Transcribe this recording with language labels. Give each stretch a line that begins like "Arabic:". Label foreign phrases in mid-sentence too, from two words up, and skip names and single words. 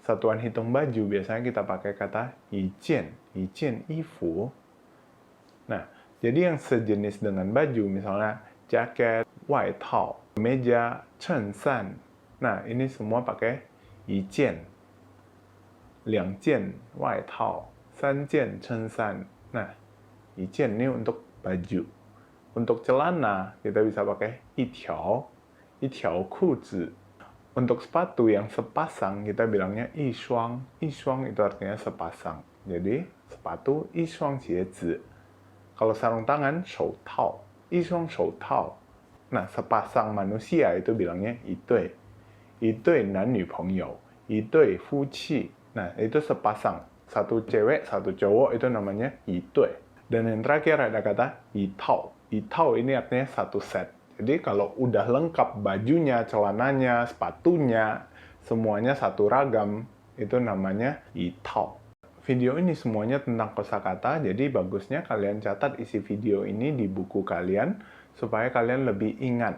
Indonesian: Satuan hitung baju biasanya kita pakai kata yijian.
Chinese: 一件衣服.
Indonesian: Nah, jadi yang sejenis dengan baju, misalnya jaket, waitao, kemeja, chensan. Nah, ini semua pakai yijian.
Chinese: 2 件 waitao, 3件 chensan.
Indonesian: Nah, yijian ini untuk baju. Untuk celana, kita bisa pakai
Chinese: 一条裤子.
Indonesian: Untuk sepatu yang sepasang, kita bilangnya 一双. 一双 itu artinya sepasang. Jadi, sepatu
Chinese: 一双鞋子.
Indonesian: Kalau sarung tangan,
Chinese: 手套. 一双手套.
Indonesian: Nah, sepasang manusia itu bilangnya 一对.
Chinese: 一对男女朋友. 一对夫妻.
Indonesian: Nah, itu sepasang. Satu cewek, satu cowok itu namanya 一对. Dan yang terakhir ada kata 一套. 一套 ini artinya satu set. Jadi kalau udah lengkap bajunya, celananya, sepatunya, semuanya satu ragam, itu namanya 一套. Video ini semuanya tentang kosakata, jadi bagusnya kalian catat isi video ini di buku kalian, supaya kalian lebih ingat.